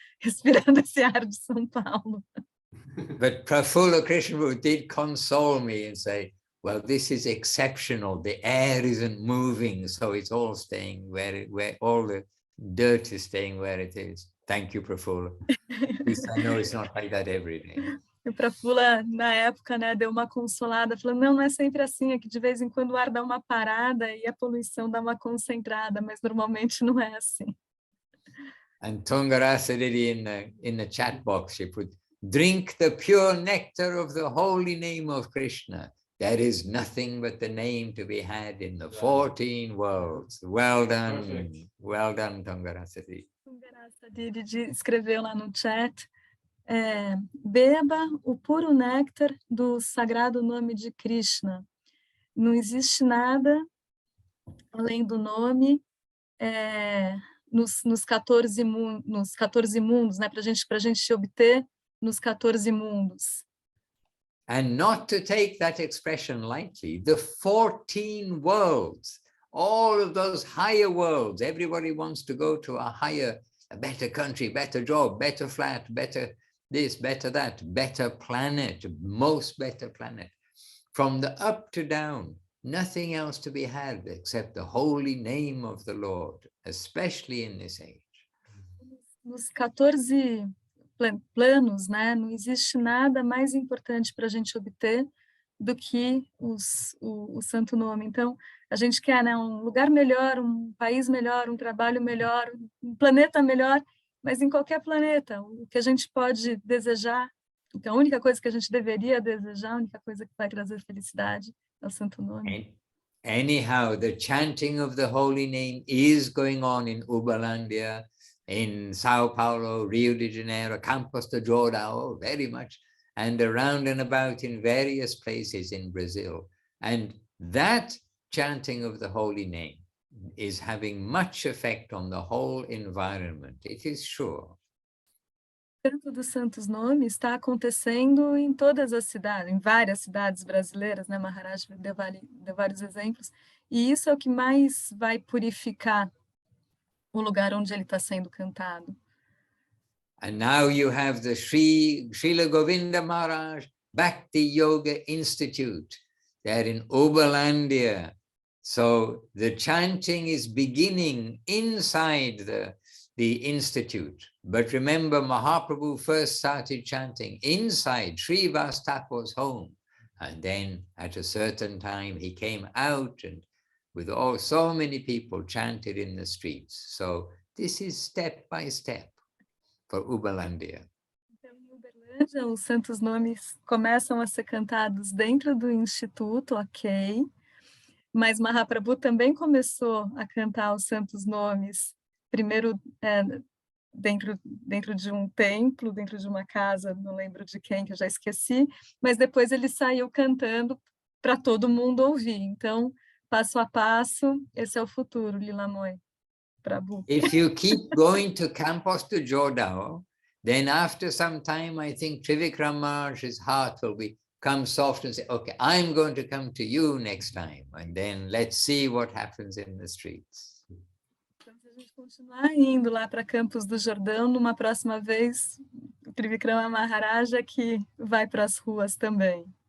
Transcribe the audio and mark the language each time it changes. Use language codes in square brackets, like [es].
[pt] Respirando esse ar de São Paulo. [en] But Prafula Krishna did console me and say, well, this is exceptional. The air isn't moving, so it's all staying where all the dirt is staying where it is. Thank you, Prafula. At least I know it's not like that every day. [pt] E o Prafula, na época, né, deu uma consolada, falando, não é sempre assim, é que de vez em quando o ar dá uma parada e a poluição dá uma concentrada, mas normalmente não é assim. [en] And Tungarasa did in the chat box, she put, drink the pure nectar of the holy name of Krishna. There is nothing but the name to be had in the 14 worlds. Well done. Perfect. Well done, Tungarasa Didi. [pt] Tungarasa Didi escreveu lá no chat, beba o puro néctar do sagrado nome de Krishna. Não existe nada além do nome nos 14 mundos, né, para a gente obter nos 14 mundos. [en] And not to take that expression lightly, the 14 worlds, all of those higher worlds, everybody wants to go to a higher, a better country, better job, better flat, better this, better that, better planet, most better planet. From the up to down, nothing else to be had except the holy name of the Lord, especially in this age. [pt] Nos 14 planos, né, não existe nada mais importante para a gente obter do que o santo nome. Então, a gente quer, né, um lugar melhor, um país melhor, um trabalho melhor, um planeta melhor, mas em qualquer planeta, o que a gente pode desejar, a única coisa que a gente deveria desejar, a única coisa que vai trazer felicidade é o santo nome. [en] Anyhow, the chanting of the holy name is going on in Uberlândia, in Sao Paulo, Rio de Janeiro, Campos de Jordão, very much, and around and about in various places in Brazil. And that chanting of the holy name is having much effect on the whole environment, it is sure. [pt] O canto dos santos nomes está acontecendo em todas as cidades, em várias cidades brasileiras, né? Maharaj deu vários exemplos, e isso é o que mais vai purificar o lugar onde ele está sendo cantado. [en] And now you have the Srila Govinda Maharaj Bhakti Yoga Institute. They're in Uberlândia. So the chanting is beginning inside the institute. But remember, Mahaprabhu first started chanting inside Srivas Thakur's home. And then at a certain time, he came out and with so many people chanted in the streets. So this is step by step for Uberlândia. [pt] Então, em Uberlândia, os santos nomes começam a ser cantados dentro do instituto, ok? Mas Mahaprabhu também começou a cantar os santos nomes, primeiro dentro de um templo, dentro de uma casa, não lembro de quem, que eu já esqueci, mas depois ele saiu cantando para todo mundo ouvir. Então, passo a passo, esse é o futuro, Lilamoy, Prabhu. [en] If you keep going to Campos de Jordão, then after some time, I think Trivikram Maharaj's heart will become soft and say, okay, I'm going to come to you next time. And then let's see what happens in the streets. [pt] Então, se a gente continuar indo lá para Campos do Jordão, numa próxima vez, o Trivikrama Maharaj é que vai para as ruas também.